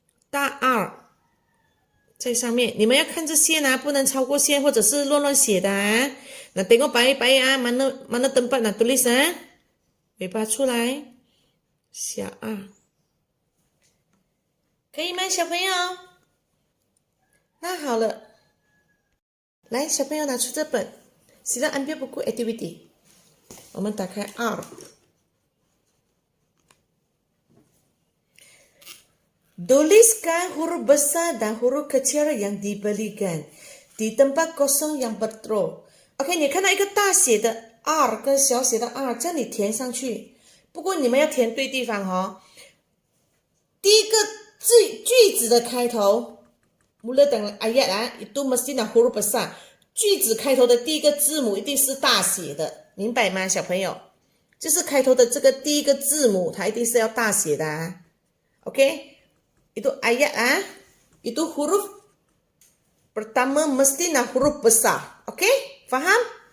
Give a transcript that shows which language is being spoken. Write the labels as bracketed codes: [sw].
[zh] 大 R 在上面，你们要看这线啊，不能超过线或者是乱写的啊。那 tengok baik-baik 啊， mana tempat nak tulis 啊，尾巴出来，小 R， 可以吗，小朋友？ [ms] 那好了，来，小朋友拿出这本， Sila ambil buku activity，我们打开 R。Tuliskan huruf besar dan huruf kecil yang diberikan di tempat kosong yang betul。 [zh] OK， 你看到一个大写的 R 跟小写的 R， 这里填上去。不过你们要填对地方哦。 [ms] 第一个句子的开头，mula dengan ayat itu mestinya huruf besar。 [zh] 句子开头的第一个字母一定是大写的，明白吗，小朋友？就是开头的这个第一个字母，它一定是要大写的啊。 [ms] OK，itu ayat itu huruf pertama mestinya huruf besar。OK，faham？